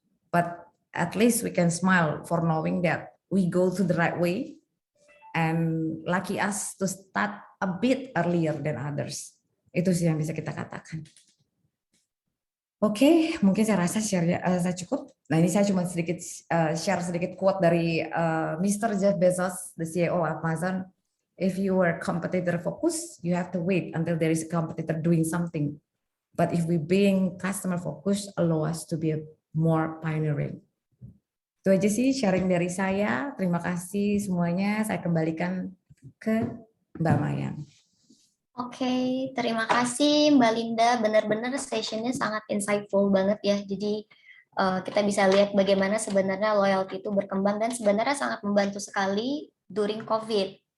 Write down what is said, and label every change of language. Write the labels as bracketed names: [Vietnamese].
[English] But at least we can smile for knowing that we go to the right way, and lucky us to start a bit earlier than others. [Indonesian] Itu sih yang bisa kita katakan. Oke, mungkin saya rasa saya cukup. Nah ini saya cuma share sedikit quote dari Mr. [English] Jeff Bezos, the CEO of Amazon. If you are competitor focused, you have to wait until there is a competitor doing something. But if we being customer focused, allow us to be more pioneering. [Indonesian] Itu aja sih sharing dari saya. Terima kasih semuanya. Saya kembalikan ke Mbak Mayang. Oke, terima kasih Mbak Linda. Benar-benar sessionnya sangat insightful banget ya. Jadi kita bisa lihat bagaimana sebenarnya loyalty itu berkembang dan sebenarnya sangat membantu sekali [English] during COVID.